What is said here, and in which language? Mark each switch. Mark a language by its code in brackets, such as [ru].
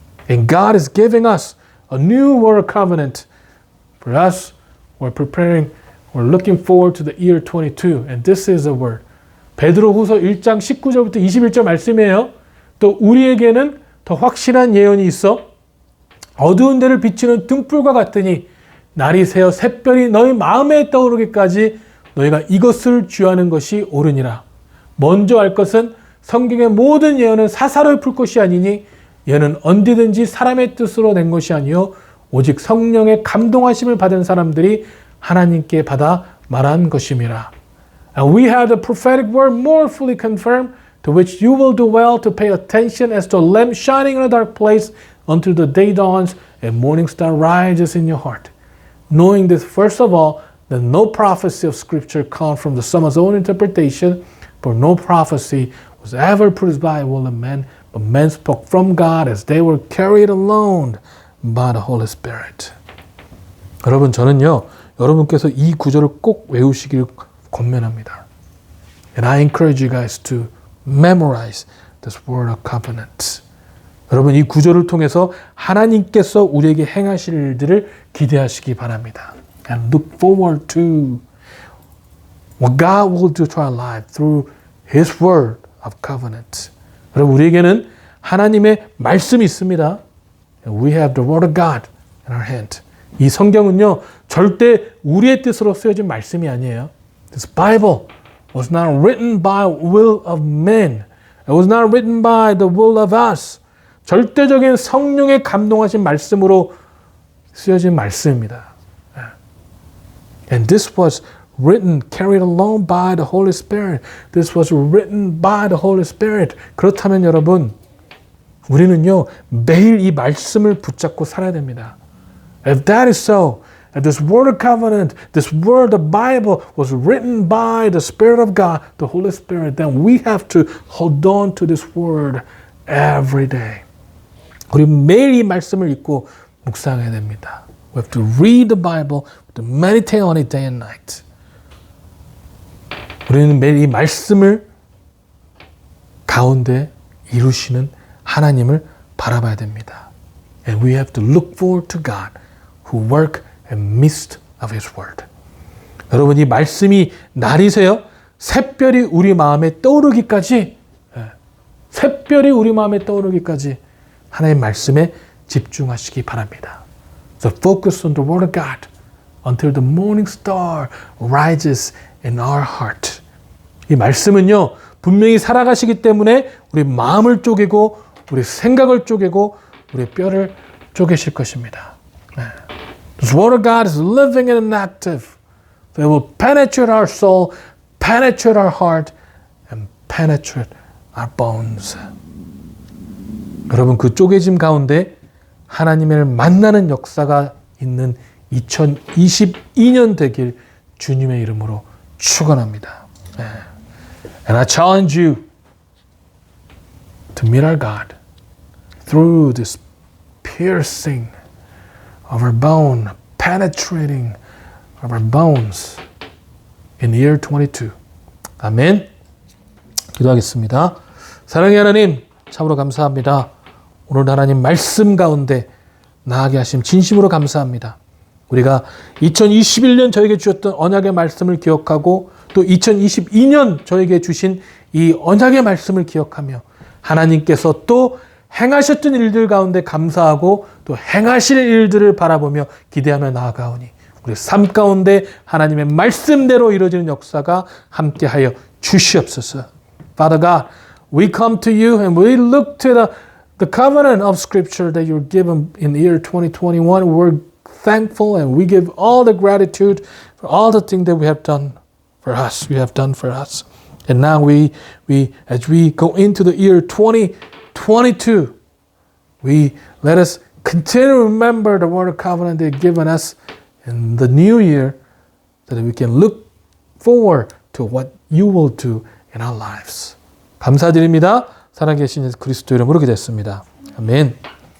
[en] And God is giving us a new word covenant. For us, we're looking forward to the year 22. And this is a word. [ko] 베드로후서 1장 19절부터 21절 말씀이에요. 또 우리에게는 더 확실한 예언이 있어 어두운 데를 비추는 등불과 같으니 날이 새어 샛별이 너희 마음에 떠오르기까지 너희가 이것을 주하는 것이 옳으니라. 먼저 알 것은 성경의 모든 예언은 사사로이 풀 것이 아니니 예언은 언제든지 사람의 뜻으로 낸 것이 아니요 오직 성령의 감동하심을 받은 사람들이 하나님께 받아 말한 것임이라. [en] And we have the prophetic word more fully confirmed, to which you will do well to pay attention as to a lamp shining in a dark place until the day dawns and morning star rises in your heart. Knowing this, first of all, that no prophecy of Scripture comes from the someone's own interpretation, for no prophecy was ever produced by a will of men, but men spoke from God as they were carried along by the Holy Spirit. [ko] 여러분, 저는요, 여러분께서 이 구절을 꼭 외우시기를 권면합니다. [en] And I encourage you guys to memorize this word of covenant. [ko] 여러분, 이 구절을 통해서 하나님께서 우리에게 행하실 일들을 기대하시기 바랍니다. [en] And look forward to what God will do to our life through His word of covenant. [ko] 여러분, 우리에게는 하나님의 말씀이 있습니다. [en] And we have the word of God in our hand. [ko] 이 성경은요, 절대 우리의 뜻으로 쓰여진 말씀이 아니에요. [en] This Bible was not written by will of men. It was not written by the will of us. [ko] 절대적인 성령의 감동하신 말씀으로 쓰여진 말씀입니다. [en] And this was written, carried along by the Holy Spirit. This was written by the Holy Spirit. [ko] 그렇다면 여러분, 우리는요, 매일 이 말씀을 붙잡고 살아야 됩니다. [en] If that is so, if this word of covenant, this word, the Bible, was written by the Spirit of God, the Holy Spirit, then we have to hold on to this word every day. [ko] 우리 매일 이 말씀을 읽고 묵상해야 됩니다. [en] We have to read the Bible, to meditate on it day and night. [ko] 우리는 매일 이 말씀을 가운데 이루시는 하나님을 바라봐야 됩니다. [en] And we have to look forward to God who work in the midst of His Word. [ko] 여러분 이 말씀이 날이세요. 샛별이 우리 마음에 떠오르기까지 샛별이 우리 마음에 떠오르기까지 하나님의 말씀에 집중하시기 바랍니다. [en] So focus on the Word of God until the morning star rises in our heart. [ko] 이 말씀은요 분명히 살아가시기 때문에 우리 마음을 쪼개고 우리 생각을 쪼개고 우리 뼈를 쪼개실 것입니다. [en] This Word of God is living and active. So it will penetrate our soul, penetrate our heart, and penetrate our bones. [ko] 여러분 그 쪼개짐 가운데 하나님을 만나는 역사가 있는 2022년 되길 주님의 이름으로 축원합니다. [en] And I challenge you to meet our God through this piercing of our bone, penetrating of our bones in the year 22. [ko] 아멘. 기도하겠습니다. 사랑의 하나님, 참으로 감사합니다. 오늘 하나님 말씀 가운데 나아가게 하심 진심으로 감사합니다. 우리가 2021년 저에게 주셨던 언약의 말씀을 기억하고 또 2022년 저에게 주신 이 언약의 말씀을 기억하며 하나님께서 또 행하셨던 일들 가운데 감사하고 또 행하실 일들을 바라보며 기대하며 나아가오니 우리 삶 가운데 하나님의 말씀대로 이루어지는 역사가 함께하여 주시옵소서. [en] Father God, we come to you and we look to the covenant of Scripture that you're given in the year 2021. We're thankful and we give all the gratitude for all the things that we have done for us. You have done for us. And now we as we go into the year 2022, let us continue to remember the word of covenant that you've given us in the new year so that we can look forward to what you will do in our lives. [ko] 감사드립니다. 살아계신 예수 그리스도 이름으로 기도했습니다. 아멘.